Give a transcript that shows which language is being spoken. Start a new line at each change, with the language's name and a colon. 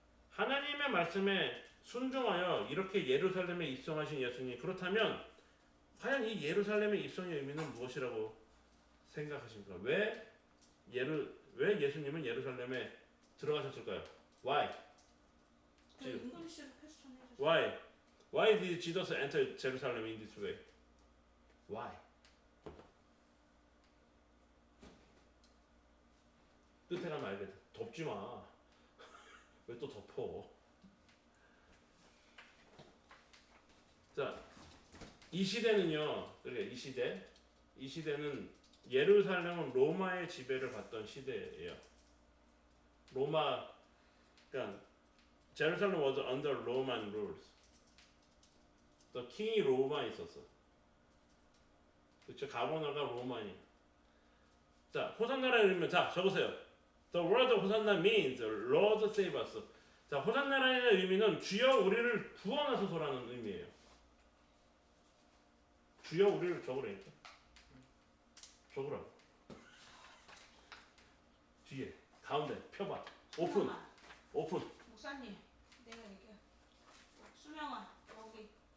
Korean: 하나님의 말씀에 순종하여 이렇게 예루살렘에 입성하신 예수님. 그렇다면 과연 이 예루살렘의 입성의 의미는 무엇이라고 생각하십니까? 왜 예수님은 예루살렘에 들어가셨을까요?
English: Why?
Korean: 그 잉글리시로 퀘스천 해주세요.
English: Why did Jesus enter Jerusalem in this way? Why?
Korean: 끝에 가면 알겠다. 덮지 마. 왜 또 덮어? 자, 이 시대는요. 그러니까 이 시대는 예루살렘은 로마의 지배를 받던 시대예요. 그러니까
English: Jerusalem was under Roman rules.
Korean: 또 킹이 로마에 있었어. 그렇죠? 가버너가 로마니. 자, 호산나라의 의미는 자, 적으세요.
English: The word 호산나 means Lord save us.
Korean: 자, 호산나라의 의미는 주여 우리를 구원하소서라는 의미예요. 주여 우리를 적으라니까. 적으라. 뒤에, 가운데 펴봐. 오픈. 목사님, 내가 얘기해. 수명아, 여기.